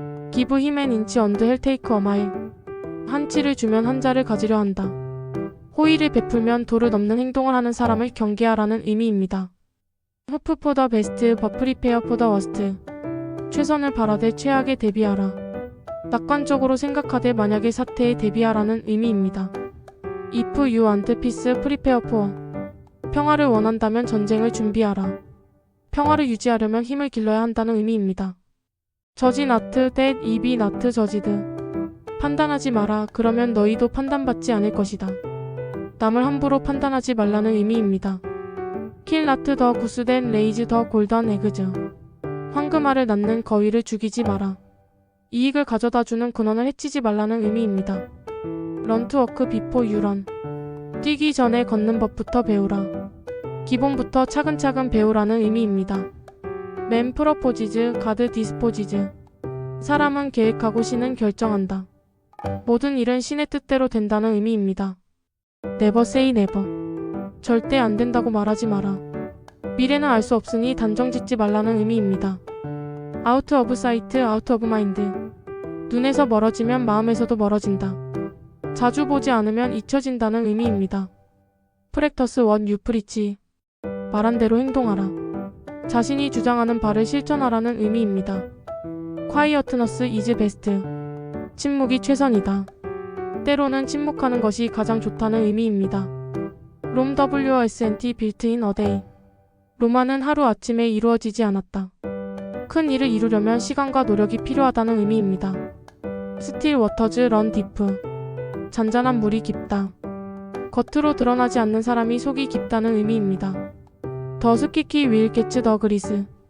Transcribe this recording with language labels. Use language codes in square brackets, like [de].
[en] give him an inch and he'll take a mile. [ko] 한 치를 주면 한 자를 가지려 한다. 호의를 베풀면 도를 넘는 행동을 하는 사람을 경계하라는 의미입니다. [en] hope for the best but prepare for the worst. [ko] 최선을 바라되 최악에 대비하라. 낙관적으로 생각하되 만약의 사태에 대비하라는 의미입니다. [en] If you want peace, prepare for. [ko] 평화를 원한다면 전쟁을 준비하라. 평화를 유지하려면 힘을 길러야 한다는 의미입니다. [en] Judge not that ye be not judged. [ko] 판단하지 마라. 그러면 너희도 판단받지 않을 것이다. 남을 함부로 판단하지 말라는 의미입니다. [en] Kill not the goose that lays the golden eggs. [ko] 황금알을 낳는 거위를 죽이지 마라. 이익을 가져다주는 근원을 해치지 말라는 의미입니다. [en] Run to walk before you run. [ko] 뛰기 전에 걷는 법부터 배우라. 기본부터 차근차근 배우라는 의미입니다. [en] Man proposes, God disposes. [ko] 사람은 계획하고 신은 결정한다. 모든 일은 신의 뜻대로 된다는 의미입니다. [en] Never say never. [ko] 절대 안 된다고 말하지 마라. 미래는 알 수 없으니 단정짓지 말라는 의미입니다. [en] Out of sight, out of mind. [ko] 눈에서 멀어지면 마음에서도 멀어진다. 자주 보지 않으면 잊혀진다는 의미입니다. [en] Practice what you preach. [ko] 말한 대로 행동하라. 자신이 주장하는 바를 실천하라는 의미입니다. [en] Quietness is best. [ko] 침묵이 최선이다. 때로는 침묵하는 것이 가장 좋다는 의미입니다. [en] Rome wasn't built in a day. [ko] 로마는 하루아침에 이루어지지 않았다. 큰 일을 이루려면 시간과 노력이 필요하다는 의미입니다. [en] Still waters run deep. [ko] 잔잔한 물이 깊다. 겉으로 드러나지 않는 사람이 속이 깊다는 의미입니다. [en] The squeaky wheel gets the grease.